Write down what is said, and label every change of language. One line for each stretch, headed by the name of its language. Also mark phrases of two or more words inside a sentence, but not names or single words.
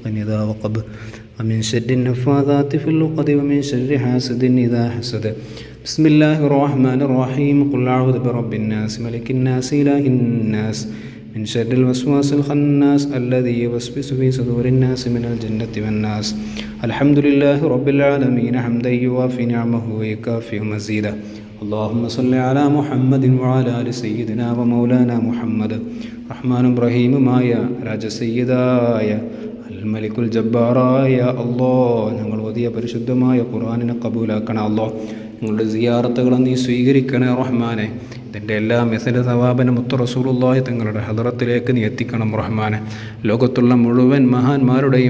Arabic: إذا وقب ومن شر النفاثات في العقد ومن شر حاسد إذا حسد بسم الله الرحمن الرحيم قل أعوذ برب الناس ملك الناس إله الناس من شر الوسواس الخناس الذي يوسوس في صدور الناس من الجنة والناس الحمد لله رب العالمين حمدا يوافي نعمه ويكافئ مزيدا اللهم صل على محمد وعلى آل سيدنا ومولانا محمد
Malayalam: റഹ്മാൻ റഹീമുമായ രാജസയ്യിദായ അൽമലിക്കുൽ ജബ്ബാറായ അല്ലാഹ് ഞങ്ങൾ ഓതിയ പരിശുദ്ധമായ ഖുർആനിനെ കബൂലാക്കണേ അല്ലാഹ് ഞങ്ങളുടെ സിയാറത്തുകളെ നീ സ്വീകരിക്കണേ റഹ്മാനെ ഇതിൻ്റെ എല്ലാ മെസല സവാബന മുത്ത റസൂലുള്ളാഹി തങ്ങളുടെ ഹദറത്തിലേക്ക് നീ എത്തിക്കണം റഹ്മാനെ ലോകത്തുള്ള മുഴുവൻ മഹാന്മാരുടെയും